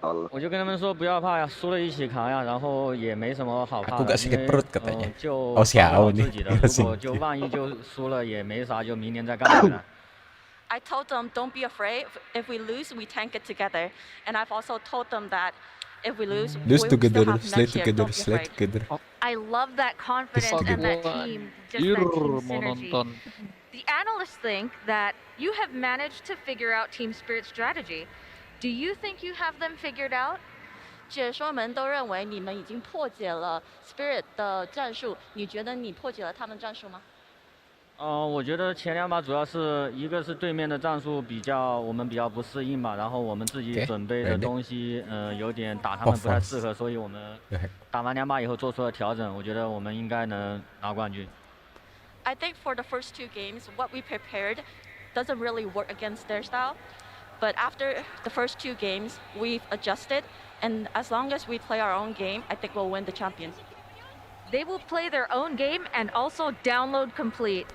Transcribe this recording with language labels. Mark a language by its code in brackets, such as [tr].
[zh] 我就跟他们说不要怕呀，输了一起扛呀，然后也没什么好怕的，因为就保好自己的，如果就万一就输了也没啥，就明年再干了。 [en] I told them, don't be afraid. If we lose, we tank it together. And I've also told them that if we lose together, slay together, slay together. I love that confidence and that team, just that team synergy. The analysts think that you have managed to figure out Team Spirit's strategy. Do you think you have them figured out? [zh] 解说们都认为你们已经破解了 Spirit 的战术，你觉得你破解了他们战术吗？我觉得前两把主要是一个是对面的战术我们比较不适应吧，然后我们自己准备的东西有点打他们不太适合，所以我们打完两把以后做出了调整，我觉得我们应该能拿冠军。 [en] I think for the first two games, what we prepared doesn't really work against their style, but after the first two games, we've adjusted, and as long as we play our own game, I think we'll win the champions. They will play their own game and also download complete.